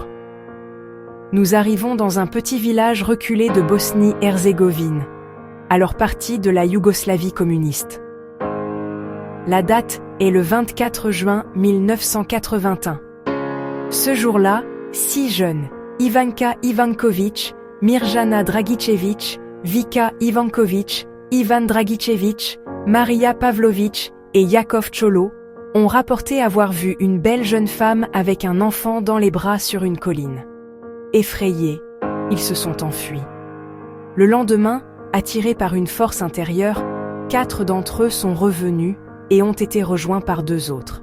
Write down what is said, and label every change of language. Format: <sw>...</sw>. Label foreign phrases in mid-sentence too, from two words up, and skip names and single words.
<fr>Nous arrivons dans un petit village reculé de Bosnie-Herzégovine, alors partie de la Yougoslavie communiste. La date est le 24 juin 1981. Ce jour-là, 6 jeunes, Ivanka Ivanković, Mirjana Dragicević, Vika Ivanković, Ivan Dragicević, Maria Pavlović et Yakov Cholo, ont rapporté avoir vu une belle jeune femme avec un enfant dans les bras sur une colline. Effrayés, ils se sont enfuis. Le lendemain, attirés par une force intérieure, 4 d'entre eux sont revenus et ont été rejoints par 2 autres.</fr>